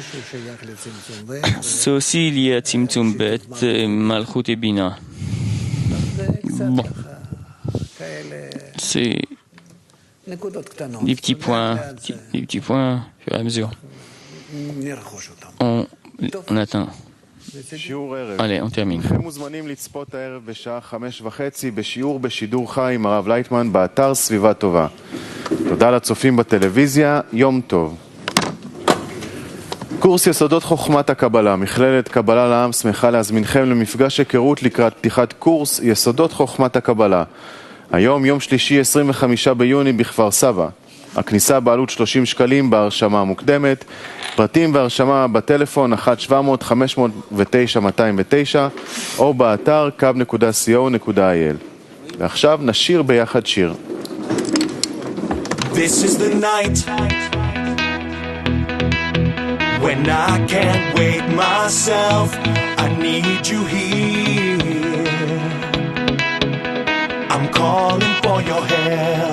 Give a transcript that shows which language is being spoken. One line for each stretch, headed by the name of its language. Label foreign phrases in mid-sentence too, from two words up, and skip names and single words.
French: C'est aussi lié à
Hebrew: צמצום ב,
French: Malchut et Bina. Bon, c'est des petits points, au fur et à mesure. On atteint. Allez, on termine.
Hebrew: תודה לצופים בטלוויזיה, יום טוב. קורס יסודות חוכמת הקבלה, מכללת קבלה לעם שמחה להזמינכם למפגש היכרות לקראת פתיחת קורס יסודות חוכמת הקבלה. היום יום שלישי 25 ביוני בכפר סבא. הכניסה בעלות 30 שקלים בהרשמה המוקדמת. פרטים והרשמה בטלפון 1-700-509-209 או באתר kab.co.il. ועכשיו נשיר ביחד שיר.
English: This is the night when I can't wait myself. I need you here. I'm calling for your help.